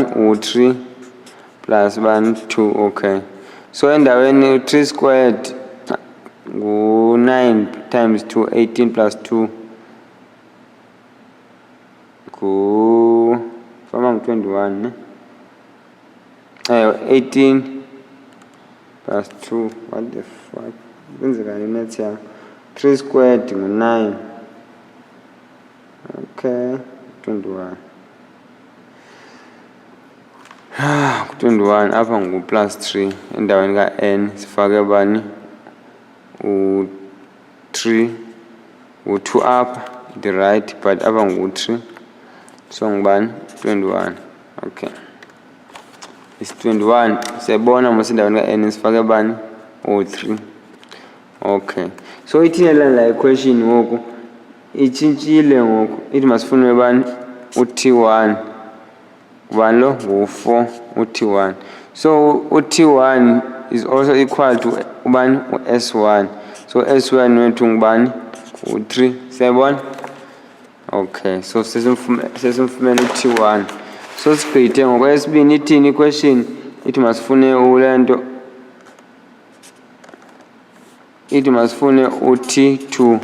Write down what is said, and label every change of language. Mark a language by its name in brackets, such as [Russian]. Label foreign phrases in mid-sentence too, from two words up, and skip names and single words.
[Xhosa] u-3 plus bani? 2, okay. So endaweni u-3 squared ngu-9 times 2, 18 plus 2 fama ngu-21, ne? [English] 18 plus 2, what the fuck? [Xhosa] Kwenzeka nenet yam. 3 squared ngu-9, okay, 21. 21 apha ngu-plus 3, endaweni ka-n sifake bani? u-3, u-2 apha [English] the right, [Xhosa] but apha ngu-3, so ngubani? 21, okay. Is 21, siyabona mos endaweni ka-n sifake bani? u-3, okay. So ithini la equation ngoku? Itshintshile ngoku, ithi masifune bani? u-T1, ubani lo? ngu-4, u-T1. So u-T1 [English] is also equal to [Xhosa] ubani? u-S1. So S1 wethu ngubani? u3 7. Okay, so sesimfumene T1. So sigqithe ngokwesibini ithini question ithi masifune ulento ithi masifune u-T2.